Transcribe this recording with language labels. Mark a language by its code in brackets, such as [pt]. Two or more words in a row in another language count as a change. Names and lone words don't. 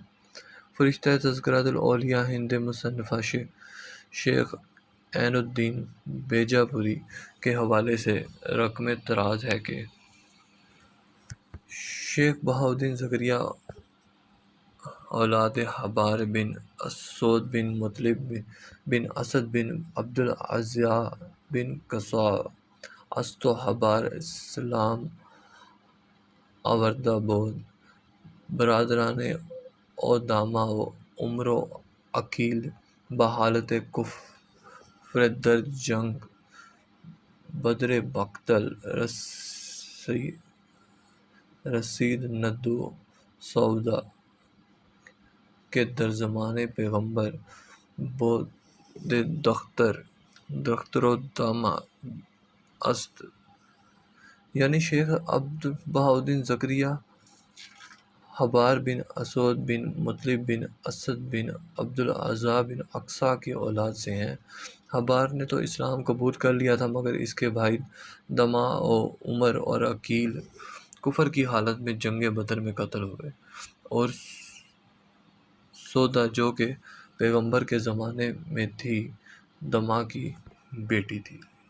[ur] فرشتہ تذکرۃ الاولیاء ہند مصنفہ شیخ عین الدین بیجاپوری کے حوالے سے رقم طراز ہے کہ [fa] شیخ بہاؤالدین زکریا اولاد حبار بن اسود بن مطلب بن اسد بن عبد العزا بن قصا است و حبار اسلام آوردہ بود، برادران او دامہ و عمر و عقیل بحالت کفر در جنگ بدر بقتل رسید ندو سودا کہ در زمان پیغمبر بود دختر و دامہ است۔ [ur] یعنی شیخ بہاؤالدین زکریا حبار بن اسود بن مطلب بن اسد بن عبد العزا بن اقصا کی اولاد سے ہیں۔ حبار نے تو اسلام قبول کر لیا تھا، مگر اس کے بھائی دمہ و عمر اور عقیل کفر کی حالت میں جنگ بدر میں قتل ہوئے، اور سودا جو کہ پیغمبر کے زمانے میں تھی دمہ کی بیٹی تھی۔